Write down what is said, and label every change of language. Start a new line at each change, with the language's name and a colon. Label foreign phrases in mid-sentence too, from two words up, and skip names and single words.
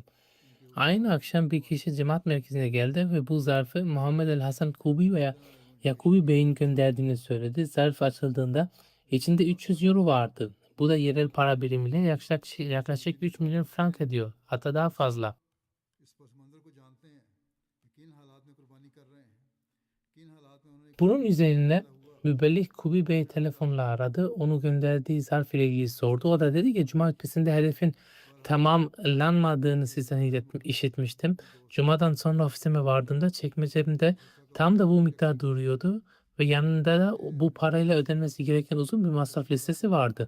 Turkish: Aynı akşam bir kişi cemaat merkezine geldi ve bu zarfı Muhammed el Hasan Kubi veya Yakubi Bey'in gönderdiğini söyledi. Zarf açıldığında içinde 300 euro vardı. Bu da yerel para birimiyle yaklaşık 3 milyon frank ediyor. Hatta daha fazla.
Urdu: اس پس منظر کو جانتے ہیں کہ کن حالات میں قربانی کر رہے ہیں، کن حالات میں انہوں نے
Turkish: Bunun üzerine mübelliğ Kubi Bey telefonla aradı. Onu gönderdiği zarf ile ilgili sordu. O da dedi ki Cuma hutbesinde hedefin tamamlanmadığını sizden işitmiştim. Cuma'dan sonra ofisime vardığımda çekmecemde tam da bu miktar duruyordu ve yanında da bu parayla ödenmesi gereken uzun bir masraf listesi vardı.